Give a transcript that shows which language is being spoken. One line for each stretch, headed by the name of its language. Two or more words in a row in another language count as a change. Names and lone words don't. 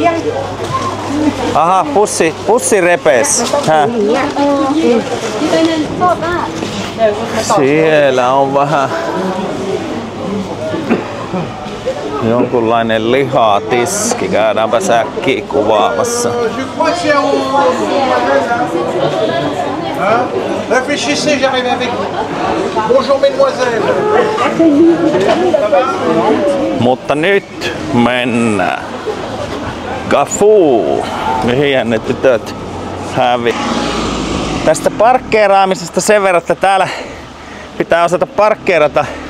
Finnish: Aha, pussi repes. Siellä on vähän jonkunlainen lihatiski. Käydäänpä äkkiä kuvaamassa.
French: Réfléchissez, j'arrive avec vous. Bonjour, mesdemoiselles.
Finnish: Mutta nyt mennään Cafu, mihin ne tytöt hävi. Tästä parkkeeraamisesta sen verran, että täällä pitää osata parkkeerata.